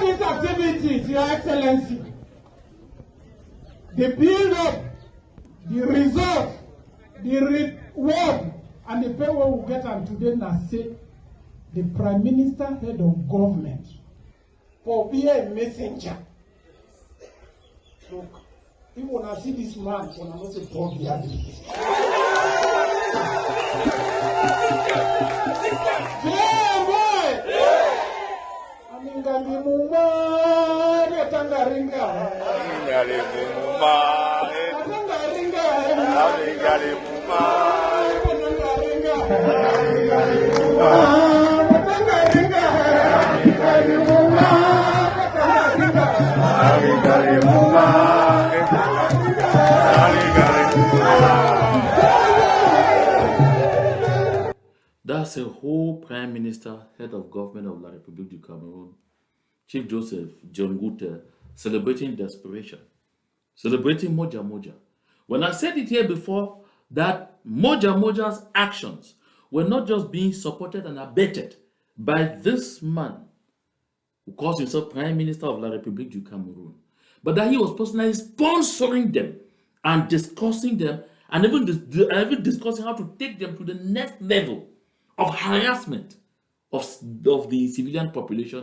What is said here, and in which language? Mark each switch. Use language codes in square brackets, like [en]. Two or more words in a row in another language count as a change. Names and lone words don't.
[en] activities, Your Excellency, the build-up, the result, the reward, and the pay we will get on today now say the Prime Minister, head of government, for being a messenger. Look, if you want to see this man, you want to say, Paul Biya. Yeah, boy! Amingali muma, retangaringa. Amingali muma, Retangaringa. Amingali muma, Retangaringa. Amingali muma, Retangaringa. Amingali muma, retangaringa. Amingali muma, Amingali muma. That's a whole Prime Minister, head of government of La République du Cameroon, Chief Joseph John Gute, celebrating desperation, celebrating Moja Moja. When I said it here before, that Moja Moja's actions were not just being supported and abetted by this man who calls himself Prime Minister of La République du Cameroon, but that he was personally sponsoring them and discussing them and even discussing how to take them to the next level of harassment of the civilian population.